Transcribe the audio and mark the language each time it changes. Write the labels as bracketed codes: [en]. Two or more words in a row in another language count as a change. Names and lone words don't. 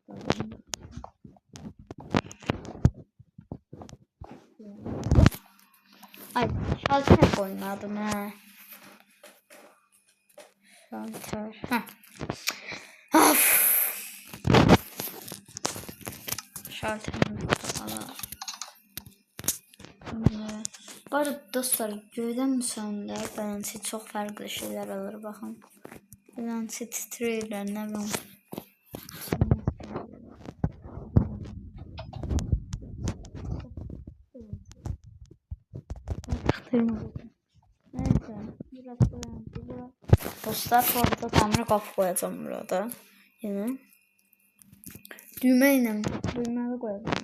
[tr] Ay şalter oynadım ha. Şalter. Of. Şalterini alalım. [az] Bu arada dostlar görürsünüz beləncə çox fərqli şeyler alır baxın. Beləncə titrəyirlər nə bilim. [tr] Neyse burası dostlar bu arada tamir kapı koyacağım burada. Yine. Düğmeyle koyacağım.